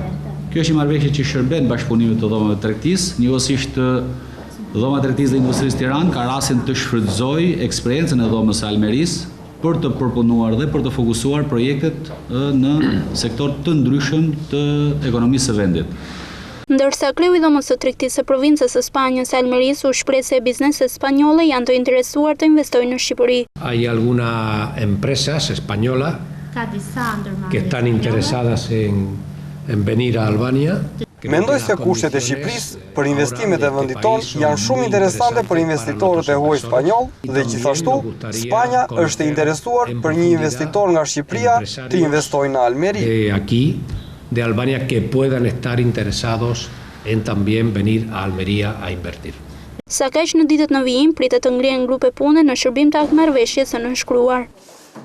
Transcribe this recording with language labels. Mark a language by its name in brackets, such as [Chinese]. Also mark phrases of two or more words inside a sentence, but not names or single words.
[Albanian] Kjo është një marrëveshje që shërben bashkëpunimit të dhomave të tregtisë, njëkohësisht Dhoma e Tregtisë dhe Industrisë Tiranë ka rastin të shfrytëzojë eksperiencën e dhomës së Almerisë për të përpunuar dhe për të fokusuar projektet në sektor të ndryshëm të ekonomisë së vendit. Ndërsa kreu i Dhomës së Tregtisë së provincës së Spanjës Almerisë u shpreh se bizneset spanjolle janë të interesuar të investojnë në Shqipëri. [Spanish] Hay algunas empresas españolas que están interesadas en venir a Albania. [Albanian] Mendoj se kushtet e Shqipërisë për investimet e vendit tonë janë shumë interesante për investitorët e huaj spanjoll dhe gjithashtu Spanja është e interesuar për një investitor nga Shqipëria të investojë në Almeri. [Spanish] Aquí de Albania que puedan estar interesados en también venir a Almería a invertir. [Albanian] Sa kaq në ditët në vijim pritet të ngrihen grupe pune në shërbim të marrëveshjes së nënshkruar.